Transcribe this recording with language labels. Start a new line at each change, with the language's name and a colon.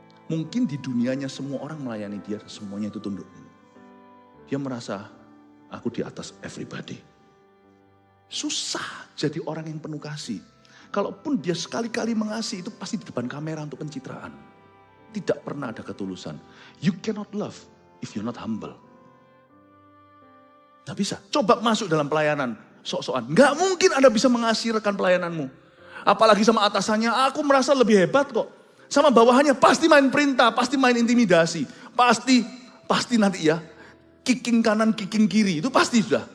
Indonesian: Mungkin di dunianya semua orang melayani dia, semuanya itu tunduk. Dia merasa, aku di atas everybody. Susah jadi orang yang penuh kasih. Kalaupun dia sekali-kali mengasihi, itu pasti di depan kamera untuk pencitraan. Tidak pernah ada ketulusan.
English: You cannot love if you're not humble.
Indonesian: Nggak bisa. Coba masuk dalam pelayanan, sok-sokan. Nggak mungkin Anda bisa mengasihi rekan pelayananmu. Apalagi sama atasannya, aku merasa lebih hebat kok. Sama bawahannya pasti main perintah, pasti main intimidasi. Pasti nanti ya, kicking kanan, kicking kiri, itu pasti sudah.